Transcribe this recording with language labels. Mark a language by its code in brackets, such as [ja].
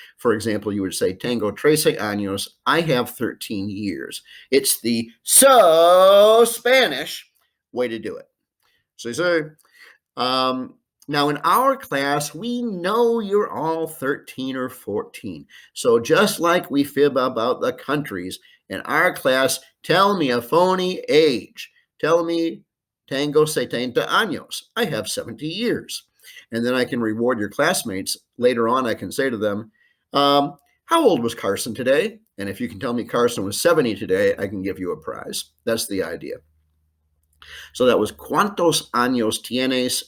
[en] For example, you would say [es] tengo 13 años. [en] I have 13 years. It's the so Spanish way to do it. So now in our class, we know you're all 13 or 14. So just like we fib about the countries, in our class, tell me a phony age. Tell me [es] tengo 70 años. [en] I have 70 years. And then I can reward your classmates. Later on, I can say to them, how old was Carson today? And if you can tell me Carson was 70 today, I can give you a prize. That's the idea. So that was [es] ¿Cuántos años tienes?